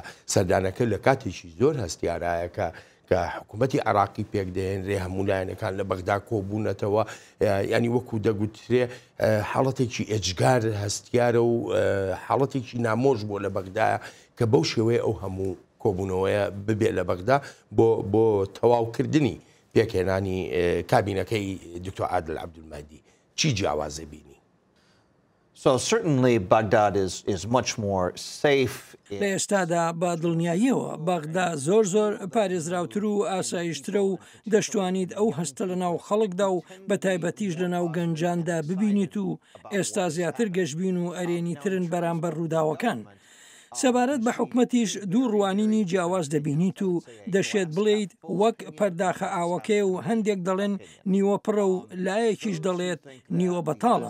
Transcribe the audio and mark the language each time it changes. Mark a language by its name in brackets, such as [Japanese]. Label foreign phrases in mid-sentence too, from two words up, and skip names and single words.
[Central Kurdish] سەردانەکە لە کاتێکی زۆر هەستیارایەکە کە حکوومەتی عێراقی پێک دەهێنرێ، هەموو لایەنەکان لە بەغدا کۆبوونەتەوە، ینی وەکو دەگوترێ حاڵەتێکی ئێجگار هەستیارە و حاڵەتێکی نامۆژ بۆ لە بەغدایە کە بەو شێوەیە ئەو هەموو کۆبوونەوەیە ببێت لە بەغدا بۆ تەواوکردنی پێکهێنانی کابینەکەی دکتۆر عادل عەبدولمەهدی. چی جیاوازە بینی؟ [English] So certainly Baghdad is much more safe. [Central Kurdish] لە ئێستادا بە دڵنیاییەوە بەغدا زۆر پارێزراوتر و ئاسایشترە و دەشتوانیت ئەو هەستە لە ناو خەڵکدا و بە تایبەتیش لە ناو گەنجاندا ببینیت و ئێستا زیاتر گەشتبین و ئەرێنی ترن بەرامبەر ڕووداوەکان. سەبارەت بە حکومەتیش دوو ڕوانینی جیاواز دەبینیت و دەشێت بڵێیت وەک پەرداخە ئاوەکەی و هەندێک دەڵێن نیوە پڕە و لایەکیش دەڵێت نیوە بەتاڵە.